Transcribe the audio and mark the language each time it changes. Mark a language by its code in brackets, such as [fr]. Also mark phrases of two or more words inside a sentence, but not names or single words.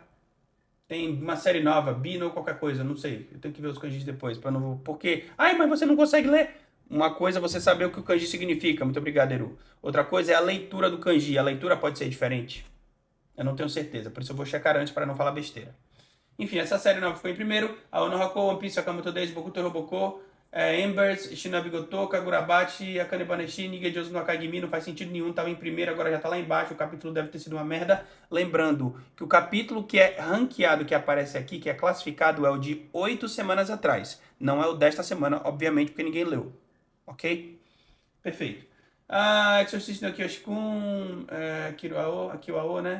[pt] Tem uma série nova, Bino ou qualquer coisa, não sei. Eu tenho que ver os kanjis depois, para não... Porque... Ai, mas você não consegue ler. Uma coisa é você saber o que o kanji significa. Muito obrigado, Eru. Outra coisa é a leitura do kanji. A leitura pode ser diferente. Eu não tenho certeza, por isso eu vou checar antes para não falar besteira. Enfim, essa série nova ficou em primeiro. A Ono Hako, One Piece, Sakamoto Days, Bokuto Roboko, Embers, Shinobi Goto, Kagurabachi, Akane Baneshi, Nigejosu no Akagimi, não faz sentido nenhum, tava em primeiro, agora já tá lá embaixo, o capítulo deve ter sido uma merda. Lembrando que o capítulo que é ranqueado, que aparece aqui, que é classificado, é o de 8 semanas atrás. Não é o desta semana, obviamente, porque ninguém leu. Ok? Perfeito. Exorcist no Kyoshi-kun, Kiruao, né?